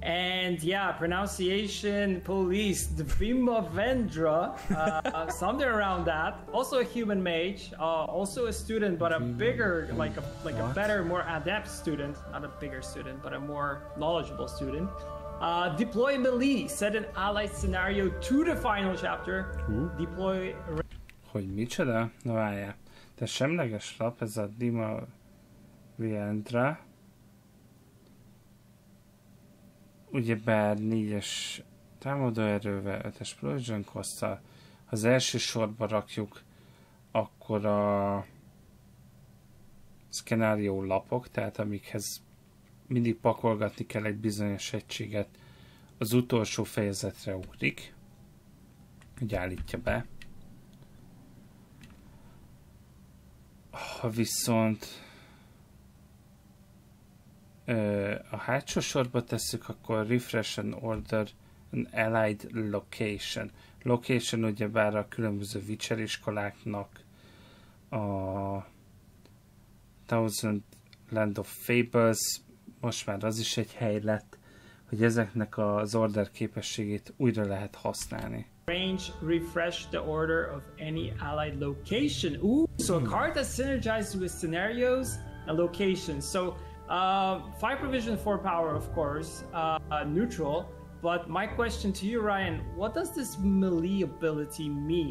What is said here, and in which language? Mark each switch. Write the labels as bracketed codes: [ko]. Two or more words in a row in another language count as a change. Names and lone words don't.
[en] And yeah, pronunciation police, Dvimavendra, something around that. Also a human mage, also a student, but a bigger, like a better, more adept student. Not a bigger student, but a more knowledgeable student. Deploy melee, set an allied scenario to the final chapter. Deploy... [hu] Hogy micsoda? Na várjál. De semleges lap, ez a Dima Viendra. Ugyebár 4-es támadóerővel, 5-es [en] provision cost- [hu] tal. Ha az első sorba rakjuk, akkor a szkenárió lapok, tehát amikhez mindig pakolgatni kell egy bizonyos egységet, az utolsó fejezetre ugrik, hogy állítja be. Ha viszont a hátsó sorba tesszük, akkor [en] refresh and order an allied location. [hu] Location ugyebár a különböző Witcher iskoláknak a Thousand Land of Fables, most már az is egy hely lett, hogy ezeknek az order képességét újra lehet használni. [en] Range, refresh the order of any allied location. Ooh, so a card that synergizes with scenarios and locations. So 5 provision, 4 power, of course, neutral. But my question to you, Ryan, what does this melee ability mean?